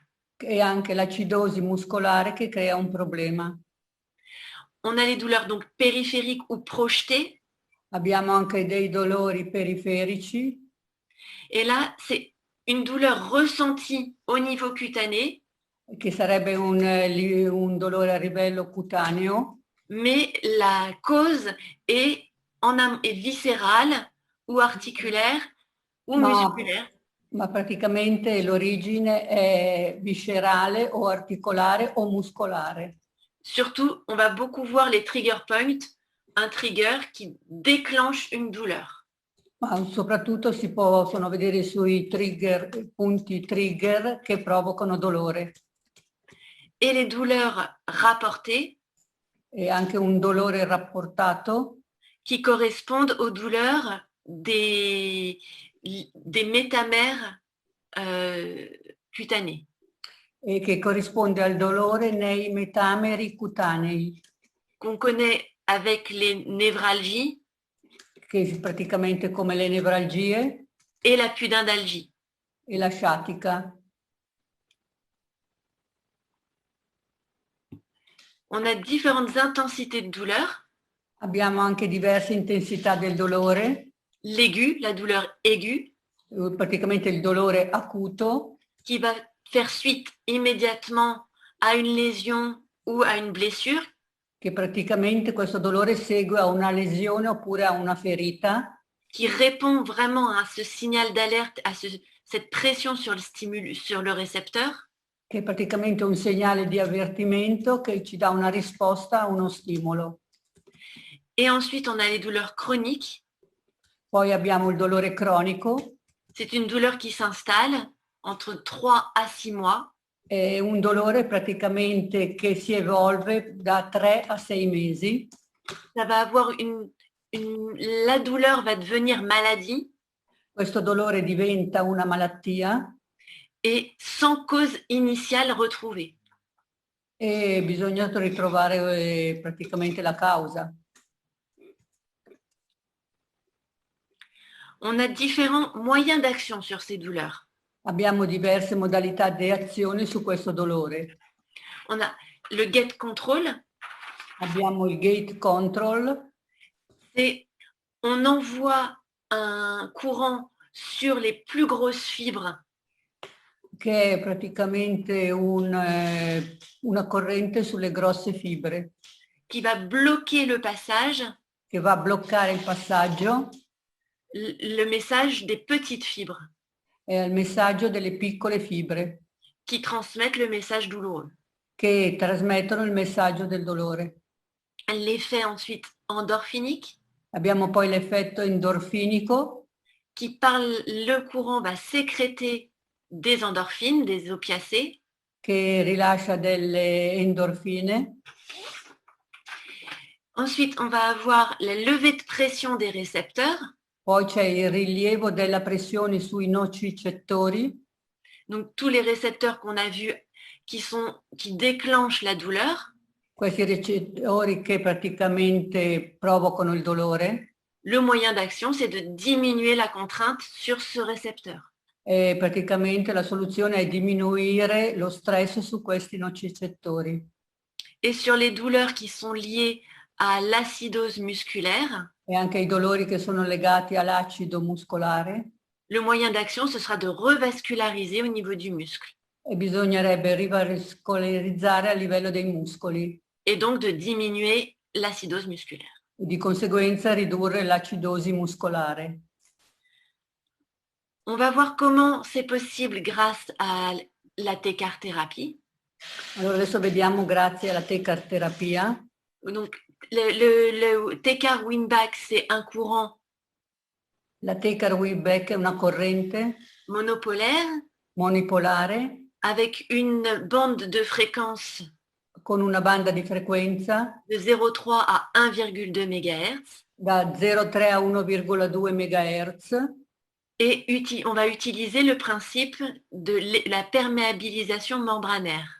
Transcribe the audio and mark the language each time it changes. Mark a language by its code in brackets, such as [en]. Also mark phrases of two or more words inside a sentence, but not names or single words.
[it] e anche l'acidosi muscolare che crea un problema. [fr] On a les douleurs donc périphériques ou projetées. [it] Abbiamo anche dei dolori periferici. [fr] Et là, c'est une douleur ressentie au niveau cutané, [it] che sarebbe un dolore a livello cutaneo. [fr] mais la cause est viscérale ou articulaire ou musculaire. [it] Ma praticamente l'origine è viscerale o articolare o muscolare. [fr] Surtout, on va beaucoup voir les [en] trigger points, [fr] un trigger qui déclenche une douleur. [it] Ma soprattutto si possono vedere sui punti trigger che provocano dolore. [fr] Et les douleurs rapportées, [it] e anche un dolore rapportato, [fr] qui correspondent aux douleurs des métamères cutanés. [it] E che corrisponde al dolore nei metameri cutanei. [fr] Qu'on connaît avec les névralgies. [it] Che è praticamente come le nevralgie. [fr] Et la pudendalgie. [it] E la sciatica. [fr] On a différentes intensités de douleur. [it] Abbiamo anche diverse intensità del dolore. [fr] L'aigu, la douleur aiguë. [it] Praticamente il dolore acuto. [fr] Qui va faire suite immédiatement à une lésion ou à une blessure. [it] Che praticamente questo dolore segue a una lesione oppure a una ferita. [fr] Qui répond vraiment à ce signal d'alerte, à cette pression sur le stimulus, sur le récepteur. [it] Che è praticamente un segnale di avvertimento che ci dà una risposta a uno stimolo. [fr] Et ensuite, on a les douleurs chroniques. [it] Poi abbiamo il dolore cronico. [fr] C'est une douleur qui s'installe entre 3 à 6 mois. [it] È un dolore praticamente che si evolve da 3 a 6 mesi. [fr] Ça va avoir la douleur va devenir maladie. [it] Questo dolore diventa una malattia. [fr] Et sans cause initiale retrouvée. [it] E bisogna ritrovare praticamente la causa. [fr] On a différents moyens d'action sur ces douleurs. [it] Abbiamo diverse modalità di azione su questo dolore. [fr] On a le [en] gate control. [it] Abbiamo il [en] gate control. [fr] On envoie un courant sur les plus grosses fibres. [it] Che è praticamente una corrente sulle grosse fibre. [fr] Qui va bloquer le passage. [it] Che va a bloccare il passaggio. [fr] Le message des petites fibres. [it] È il messaggio delle piccole fibre. [fr] Qui transmettent le message douloureux. [it] Che trasmettono il messaggio del dolore. [fr] L'effet ensuite endorphinique. [it] Abbiamo poi l'effetto endorfinico. [fr] Qui par le courant va sécréter des endorphines, des opiacés. [it] Che rilascia delle endorfine. [fr] Ensuite, on va avoir la levée de pression des récepteurs. [it] Poi c'è il rilievo della pressione sui nocicettori. [fr] Donc tous les récepteurs qu'on a vus qui déclenchent la douleur. [it] Questi recettori che praticamente provocano il dolore. [fr] Le moyen d'action, c'est de diminuer la contrainte sur ce récepteur. [it] E praticamente la soluzione è diminuire lo stress su questi nocicettori. [fr] Et sur les douleurs qui sont liées à l'acidose musculaire. [it] E anche i dolori che sono legati all'acido muscolare. [fr] Le moyen d'action, ce sera de revasculariser au niveau du muscle. [it] E bisognerebbe rivascolarizzare a livello dei muscoli. [fr] Et donc de diminuer l'acidose musculaire. [it] E di conseguenza ridurre l'acidosi muscolare. [fr] On va voir comment c'est possible grâce à la T-CAR-thérapie. [it] Allora adesso vediamo grazie alla T-CAR-terapia. [fr] Donc le T-CAR Winback, c'est un courant. [it] La T-CAR Winback è una corrente [fr] monopolaire. [it] Monipolare. [fr] Avec une bande de fréquence. [it] Con una banda di frequenza. [fr] De 0,3 à 1,2 MHz. [it] Da 0,3 a 1,2 MHz. [fr] Et on va utiliser le principe de la perméabilisation membranaire.